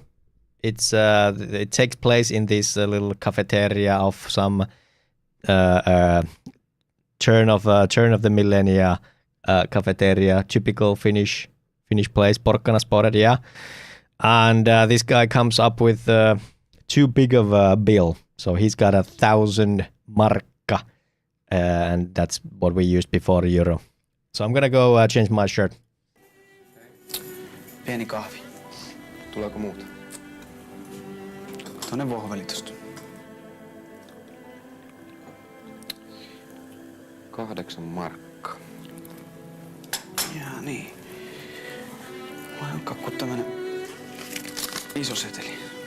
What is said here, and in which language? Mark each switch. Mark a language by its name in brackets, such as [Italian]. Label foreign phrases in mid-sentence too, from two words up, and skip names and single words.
[English] It takes place in this little cafeteria of some turn of the millennia cafeteria, typical Finnish place, porkkanasporet, yeah. And this guy comes up with too big of a bill, so he's got 1,000 markka, and that's what we used before euro. So I'm gonna go change my shirt. [Finnish] Pieni kahvi. Tuleeko muuta? Tuonne vohvelitosta. 8 markkaa. Jaa niin. Vai onko kun tämmönen iso seteli?